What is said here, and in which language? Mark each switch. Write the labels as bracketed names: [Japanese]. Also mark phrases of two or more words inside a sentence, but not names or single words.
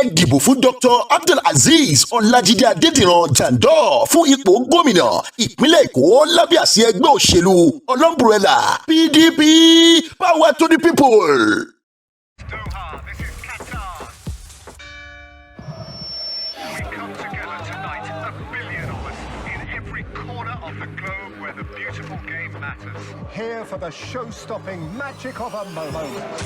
[Yoruba] dìbò fún Dr. Abdulaziz Ọlájídé Adédìran Jandor fún ipò gómìnà ìpínlẹ̀ Èkó lábẹ́ àsíá ẹgbẹ́ òṣèlú Ọlọ́mbrẹ́là PDP, [English] power to the people. Doha, this is Qatar. We come together tonight, a billion of us, in every corner of the globe where the beautiful game matters. Here for the show-stopping magic of a moment.